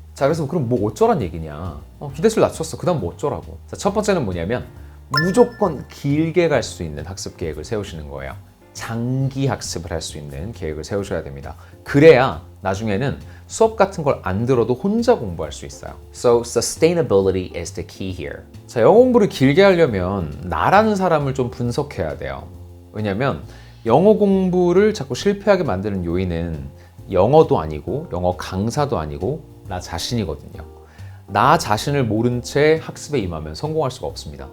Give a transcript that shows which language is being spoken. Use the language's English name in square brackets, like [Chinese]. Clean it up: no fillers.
[Korean] 자, 그래서 그럼 뭐 어쩌란 얘기냐? 기대치를 낮췄어. 그 다음 뭐 어쩌라고? 자, 첫 번째는 뭐냐면 무조건 길게 갈 수 있는 학습 계획을 세우시는 거예요. 장기 학습을 할 수 있는 계획을 세우셔야 됩니다. 그래야 나중에는 수업 같은 걸 안 들어도 혼자 공부할 수 있어요. [English] So sustainability is the key here. [Korean] 자, 영어 공부를 길게 하려면 나라는 사람을 좀 분석해야 돼요. 왜냐면 영어 공부를 자꾸 실패하게 만드는 요인은 영어도 아니고 영어 강사도 아니고 나 자신이거든요. 나 자신을 모른 채 학습에 임하면 성공할 수가 없습니다.